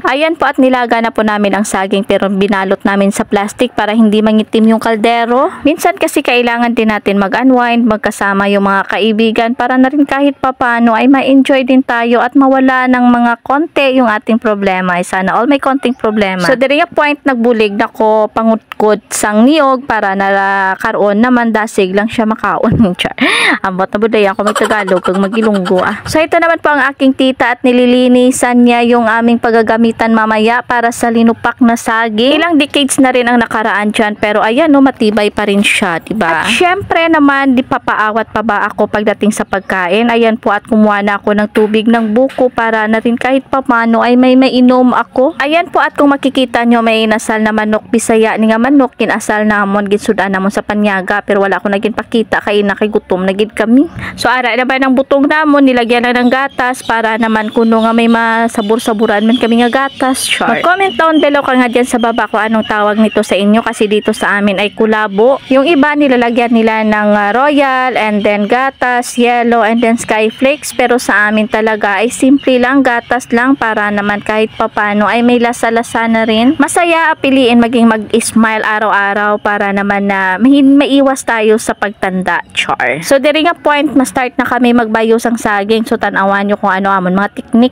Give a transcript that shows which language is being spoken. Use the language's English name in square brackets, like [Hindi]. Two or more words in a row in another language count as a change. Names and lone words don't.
[Filipino] Ayan po at nilaga na po namin ang saging pero binalot namin sa plastic para hindi mangitim yung kaldero. Minsan kasi kailangan din natin mag-unwind, magkasama yung mga kaibigan para na rin kahit papano ay ma-enjoy din tayo at mawala ng mga konti yung ating problema. Ay sana all may konting problema. [Hiligaynon] So diri nga point nagbulig na ko pangutkod sang niyog para nakaroon naman dasig lang siya makaon. Ambot na buday ako mag-Tagalog kag mag-Ilonggo. [Filipino] So ito naman po ang aking tita at nililinisan niya yung aming paggagamitan mamaya para sa linupak na saging. Ilang decades na rin ang nakaraan dyan, pero ayan no, matibay pa rin siya, diba? At syempre naman, di papaawat pa ba ako pagdating sa pagkain. Ayan po at kumuha na ako ng tubig ng buko para na rin kahit papano ay may mainom ako. Ayan po at kung makikita nyo, may inasal na manok, [Hiligaynon] Bisaya ni nga manok, kinasal namon, ginsudan namon sa panyaga, pero wala ko naging pakita kay nakigutom nagid kami. So ara naman ang butong namon, nilagyan na ng gatas para naman kuno nga may masabur-saburan man kami nga gatas. [Filipino] Mag- [English] comment down below [Filipino] ka nga dyan sa baba kung anong tawag nito sa inyo kasi dito sa amin ay kulabo. Yung iba nilalagyan nila ng royal [English] and then [Filipino] gatas, yellow [English] and then [Filipino] sky flakes, pero sa amin talaga ay simple lang, gatas lang para naman kahit papano ay may lasa-lasa na rin. Masaya piliin maging mag-smile araw-araw para naman na maiwas tayo sa pagtanda. Char. [Hiligaynon] So diri nga point ma-start na kami magbayos ang saging. So tanawan nyo kung ano amon mga teknik.